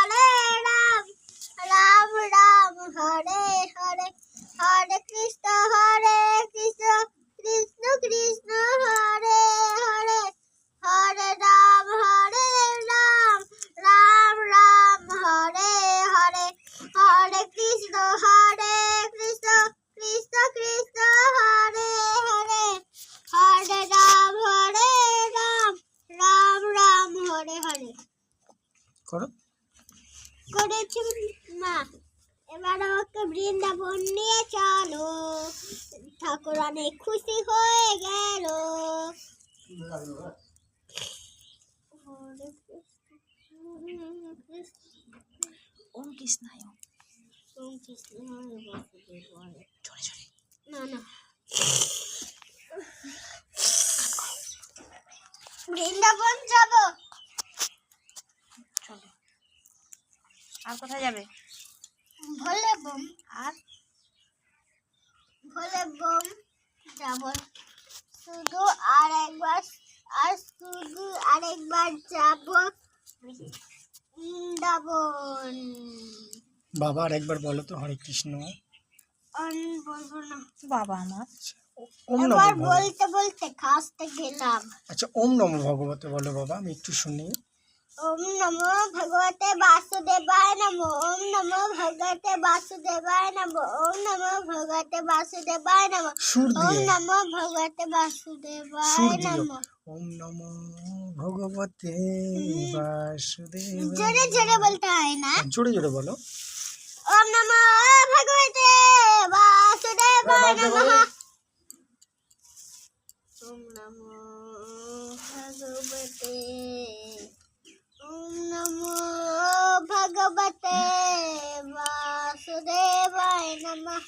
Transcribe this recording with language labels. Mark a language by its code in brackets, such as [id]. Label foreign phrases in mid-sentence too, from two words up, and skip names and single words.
[sa] राम हरे हरे हरे कृष्ण कृष्ण कृष्ण कृष्ण हरे हरे हरे राम राम हरे हरे हरे कृष्ण कृष्ण कृष्ण कृष्ण हरे हरे हरे राम राम हरे हरे [bn] করো করেছি মা। এবার আমাকে বৃন্দাবন নিয়ে চলো, ঠাকুর অনেক খুশি হয়ে গেল। [sa] ওম কৃষ্ণায় ওম কৃষ্ণায় বাসুদেবায়। [bn] জোরে জোরে না না, বৃন্দাবন যাব। চলো। আর কোথায় যাবে? [hi] ভোলে বম [bn] আর যাব শুধু আরেকবার যাব বৃন্দাবন। বাবা আর একবার বলো তো [sa] হরে কৃষ্ণ। [bn] বলবো না বাবা আমার [sa] ওম নমো [bn] এবার [sa] ভগবতে। [bn] বলতে বলতে খাসতে গেলাম। আচ্ছা [sa] ওম নমো ভগবতে [bn] বলো বাবা, আমি একটু শুনি। [sa] ওম নমো ভগবতে বাসুদেবায় নমো। ওম নমো ভগবতে বাসুদেবায় নমো। ওম নমো ভগবতে বাসুদেবায় নমো। [bn] সুর [sa] ওম [bn] দিয়ে [sa] নমো ভগবতে [bn] সুর [sa] বাসুদেবায় [bn] দিও। [sa] নমো। ওম নমো ভগবতে বাসুদেব। [bn] জোরে জোরে বলতে হয় না, জোরে জোরে বলো। [sa] ওম নমো ভগবতে বাসুদেবায় নমঃ। ওম নমো ভগবতে ওম নমো ভগবতে বাসুদেবায় নমঃ।